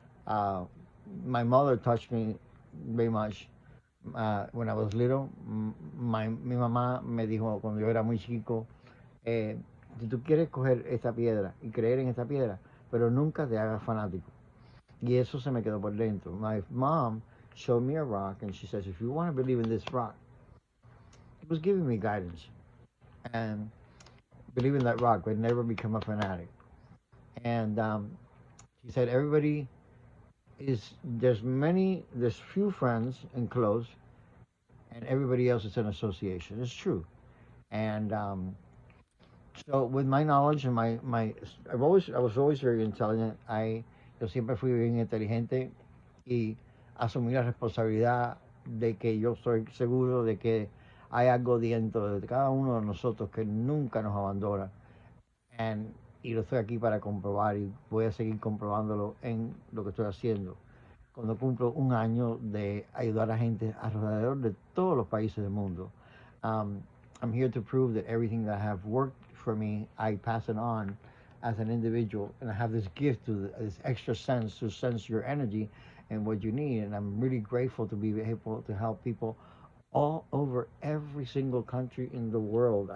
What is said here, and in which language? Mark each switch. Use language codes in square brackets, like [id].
[en] Uh, my mother touched me very much when I was little. [es] Mi mamá me dijo cuando yo era muy chico, si tú quieres coger esta piedra y creer en esta piedra, pero nunca te hagas fanático. Y eso se me quedó por dentro. [en] My mom showed me a rock and she says, if you want to believe in this rock, it was giving me guidance. And believe in that rock, but never become a fanatic. And she said, everybody there's few friends and close, and everybody else is an association. It's true. And so with my knowledge and I was always very intelligent. [es] Yo siempre fui bien inteligente y asumí la responsabilidad de que yo soy seguro de que hay algo dentro de cada uno de nosotros que nunca nos abandona. And, y lo estoy aquí para comprobar y voy a seguir comprobándolo en lo que estoy haciendo. Cuando cumplo un año de ayudar a gente alrededor de todos los países del mundo. [en] I'm here to prove that everything that have worked for me, I pass it on as an individual, and I have this gift this extra sense to sense your energy and what you need, and I'm really grateful to be able to help people all over every single country in the world.